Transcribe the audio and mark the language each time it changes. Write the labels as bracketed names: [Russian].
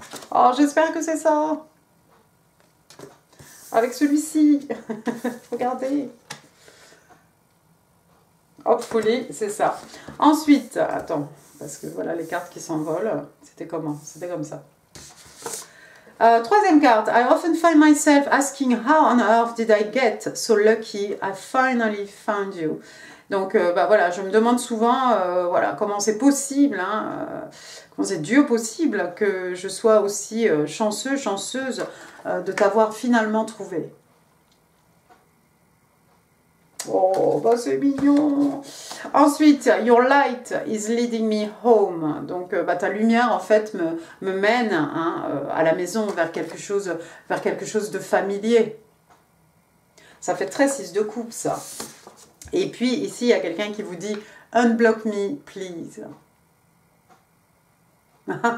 [French] Oh, j'espère que c'est ça. Avec celui-ci. Regardez. [English] Hopefully, [French] c'est ça. Ensuite, attends, parce que voilà les cartes qui s'envolent. C'était comment? C'était comme ça. Troisième carte. [English] I often find myself asking how on earth did I get so lucky? I finally found you. [French] Donc voilà, je me demande souvent voilà, comment c'est possible, hein, comment c'est Dieu possible que je sois aussi chanceuse de t'avoir finalement trouvé. Oh, bah c'est mignon. Ensuite, [English] your light is leading me home. [French] Donc, ta lumière, en fait, me mène hein, à la maison, vers quelque chose de familier. Ça fait très 6 de coupe, ça. Et puis, ici, il y a quelqu'un qui vous dit « [English] Unblock me, please ».